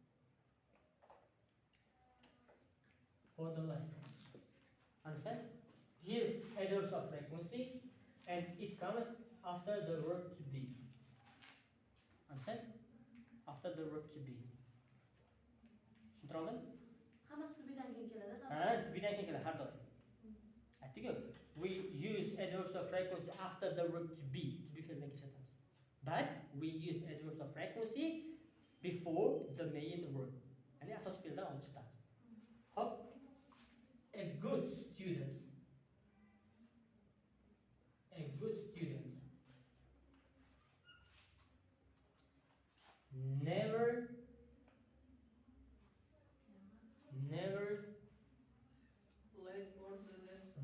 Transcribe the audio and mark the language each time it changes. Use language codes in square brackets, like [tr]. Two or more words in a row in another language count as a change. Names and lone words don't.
[en] Understand? Here's adverbs of frequency, and it comes after the verb to be. Understand? After the verb to be. [uz] Tushuntir oldin? Hammasi tubidan keyin keladi. Ha, tubidan keyin keladi har doim. Aytdik-ku, [en] we use adverbs of frequency after the verb to be [uz] fe'ldan ishlatamiz. [en] But we use adverbs of frequency before the main verb. [uz] Ya'ni asosiy fe'ldan oldinda. Hop. [en] A good student never Late for the lesson.